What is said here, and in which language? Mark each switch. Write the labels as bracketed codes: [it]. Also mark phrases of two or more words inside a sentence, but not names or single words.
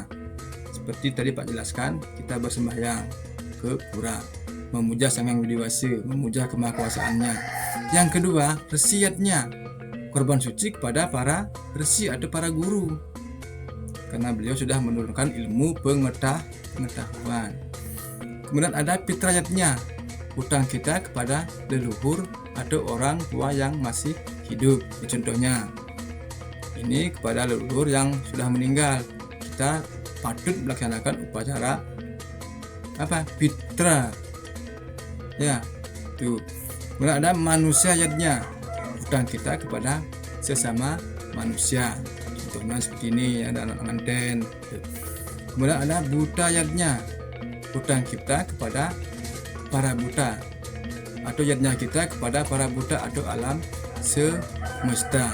[id] Seperti tadi Pak jelaskan, kita bersembahyang ke pura, memuja Sang Hyang Widi-Wasa, memuja kemahakuasaannya. Yang kedua, resi yadnya, korban suci kepada para resi atau para guru, karena beliau sudah menurunkan ilmu pengetahuan. Kemudian ada pitra yadnya, hutang kita kepada leluhur atau orang tua yang masih hidup. Contohnya, ini kepada leluhur yang sudah meninggal, kita patut melaksanakan upacara pitra ya tuh. Kemudian ada manusia yadnya, hutang kita kepada sesama manusia, contohnya seperti ini, ada anak pengantin. Kemudian ada buta yadnya, hutang kita kepada para buta atau yadnya kita kepada para buta atau alam semesta.